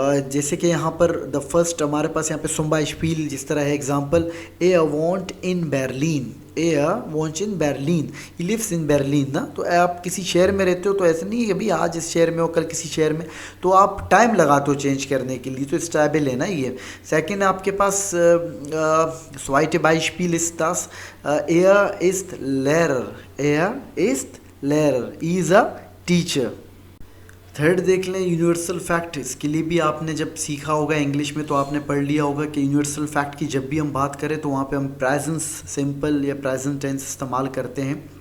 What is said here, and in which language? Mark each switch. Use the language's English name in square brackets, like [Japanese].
[Hindi] जैसे कि यहाँ पर द फर्स्ट हमारे पास यहाँ पे सुम्बाइशपील जिस तरह है example, [German] ए वॉन्ट इन बर्लिन, ए वॉन्ट इन बर्लिन, [English] he lives in Berlin [Hindi] ना। तो आप किसी शहर में रहते हो तो ऐसा नहीं है कि भाई आज इस शहर में हो कल किसी शहर में, तो आप टाइम लगाते हो चेंज करने के लिए, तो स्टेबल है ना ये। सेकंड आपके पास स्वाइटे बाइशपील इस दास, [German] er ist Lehrer, er ist Lehrer, [English] is a teacher। [Hindi] Third देख लें, यूनिवर्सल फैक्ट। इसके लिए भी आपने जब सीखा होगा इंग्लिश में तो आपने पढ़ लिया होगा कि यूनिवर्सल फैक्ट की जब भी हम बात करें तो वहाँ पे हम प्रेजेंट सिंपल या प्रेजेंट टेंस इस्तेमाल करते हैं।